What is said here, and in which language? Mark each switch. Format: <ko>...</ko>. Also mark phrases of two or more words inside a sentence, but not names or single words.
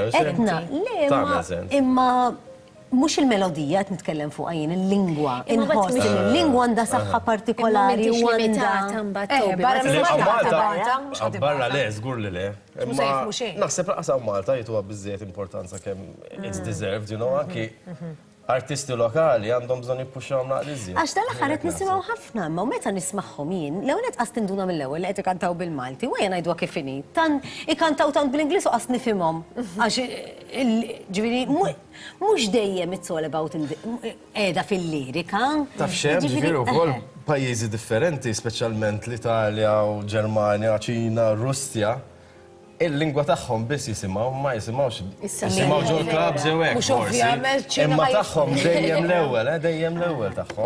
<mt>Etna, le, imma mux il-melodija qed nitkellem fuq jien il-lingwa. Inħoss il-lingwa għandha saħħa partikolari u Barra le, żgur li le. Naħseb laqsaw Malta jituha biżżejjed importanza kemm</mt> <en>it's deserved, you know,</en> <mt>anki artisti lokali għandhom bżonn jippuxxaw naqliżi. Għax tal-aħħar qed nisimgħu ħafna, ma meta nismagħhom jien, l-ewwel qed qas tinduna mill-ewwel li qed ikantaw bil-Malti, u jien ngħidwa kif inhi. Tan ikantaw tant bil-Ingliż u qas nifhimhom. Għax ġifieri mhux dejjem</mt> <en>it's all about</en> <mt>qiegħda fil-lirika. Taf xemm ġifieri wkoll pajjiżi differenti, speċjalment l-Italja u Ġermanja, Ċina, Russja. Il-lingwa tagħhom biss jisimgħu, ma jisimgħux. Jisimgħu ġol clubs jew hekk. Mhux ovvjament ċina. Imma tagħhom dejjem l-ewwel tagħhom.</mt>